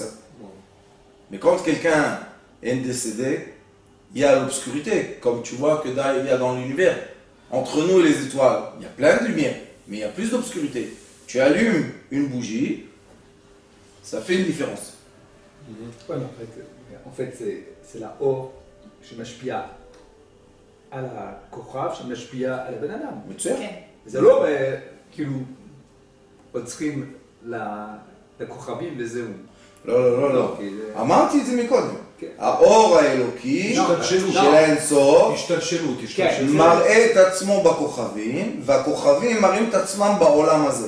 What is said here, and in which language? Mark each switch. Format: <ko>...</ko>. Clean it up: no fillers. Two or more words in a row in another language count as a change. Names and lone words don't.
<fr>Mais quand quelqu'un est décédé, il y a l'obscurité, comme tu vois que il y a dans l'univers. Entre nous et les étoiles, il y a plein de lumière, mais il y a plus d'obscurité. Tu allumes une bougie, ça fait une différence. Ouais, en fait c'est la or</fr> <he>שמשפיעה על הכוכב, שמשפיע על הבן אדם. מצוין. זה לא כאילו עוצרים לכוכבים וזהו. לא. אמרתי את זה מקודם. האור האלוקי של האינסוף מראה את עצמו בכוכבים, והכוכבים מראים את עצמם בעולם הזה.</he>